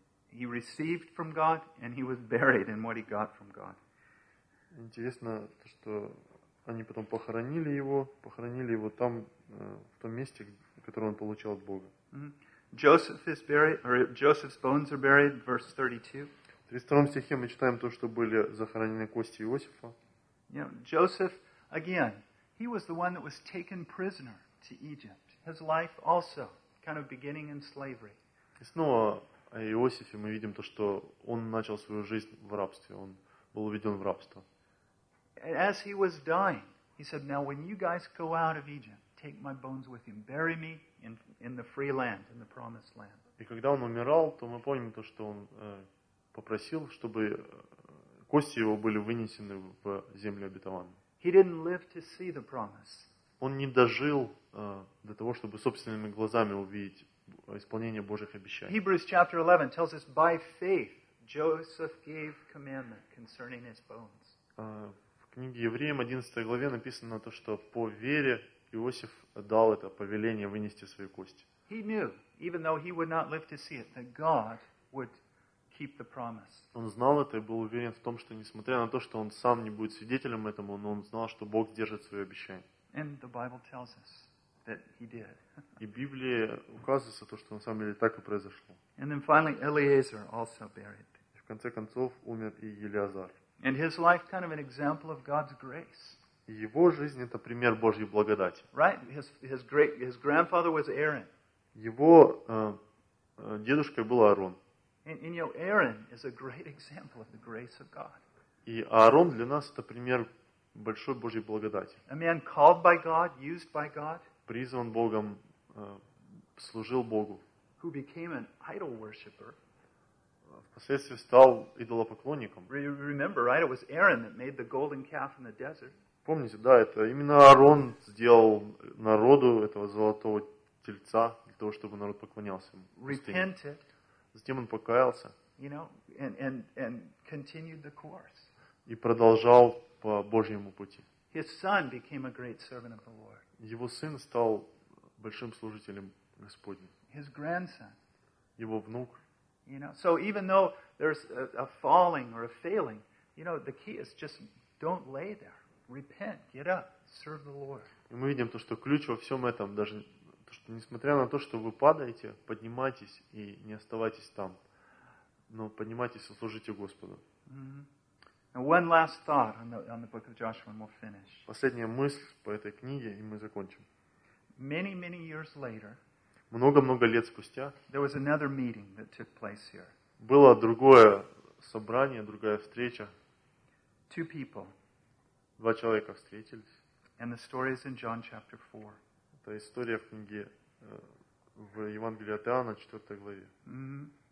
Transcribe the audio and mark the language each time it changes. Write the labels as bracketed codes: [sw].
[en] He received from God, and he was buried in what he got from God. [ru] Интересно то, что они потом похоронили его там в том месте, которое он получал от Бога. [en] Joseph's bones are buried. Verse 32. [ru] В 32 стихе мы читаем то, что были захоронены кости Иосифа. [en] You know, Joseph again. He was the one that was taken prisoner to Egypt. His life also kind of beginning in slavery. [ru] И снова о Иосифе мы видим то, что он начал свою жизнь в рабстве, он был уведен в рабство. [en] As he was dying, he said, "Now, when you guys go out of Egypt, take my bones with you, bury me in the free land, in the promised land." [ru] И когда он умирал, то мы помним то, что он попросил, чтобы кости его были вынесены в землю обетованную. [en] He didn't live to see the promise. [ru] Он не дожил до того, чтобы собственными глазами увидеть исполнение Божьих обещаний. [en] Hebrews chapter 11 tells us by faith Joseph gave commandment concerning his bones. [ru] В книге Евреям 11 главе написано то, что по вере Иосиф дал это повеление вынести свои кости. [en] He knew, even though he would not live to see it, that God would keep the promise. [ru] Он знал это и был уверен в том, что несмотря на то, что он сам не будет свидетелем этому, но он знал, что Бог держит свои обещания. [en] And the Bible tells us that he did. [ru] И Библия указывает на то, что на самом деле так и произошло. [en] And then finally, Eliezer also buried. [ru] В конце концов умер и Елиазар. [en] And his life kind of an example of God's grace. [ru] Его жизнь это пример Божьей благодати. [en] Right? His grandfather was Aaron. [ru] Его дедушкой был Аарон. [en] And you know, Aaron is a great example of the grace of God. [ru] И Аарон для нас это пример большой Божьей благодати. [en] A man called by God, used by God. [ru] Призван Богом, служил Богу. [en] Who became an idol worshipper. [ru] Впоследствии стал идолопоклонником. [en] Remember, right? It was Aaron that made the golden calf in the desert. [ru] Помните, да, это именно Аарон сделал народу этого золотого тельца для того, чтобы народ поклонялся ему. [en] Repented. [ru] Затем он покаялся. [en] You know, and continued the course. [ru] И продолжал по Божьему пути. [en] His son became a great servant of the Lord. [ru] Его сын стал большим служителем Господним. [en] His grandson. [ru] Его внук. [en] You know, so even though there's a falling or a failing, you know, the key is just don't lay there. Repent, get up, serve the Lord. [ru] И мы видим то, что ключ во всем этом, даже то, что несмотря на то, что вы падаете, поднимайтесь и не оставайтесь там, но поднимайтесь и служите Господу. Mm-hmm. [en] One last thought on the book of Joshua, and we'll finish. [ru] Последняя мысль по этой книге, и мы закончим. [en] Many, many years later. [ru] Много-много лет спустя. [en] There was another meeting that took place here. [ru] Было другое собрание, другая встреча. [en] Two people. [ru] Два человека встретились. [en] And the story is in John chapter 4. [ru] Это история в книге в Евангелии от Иоанна, 4 главе. Mm-hmm.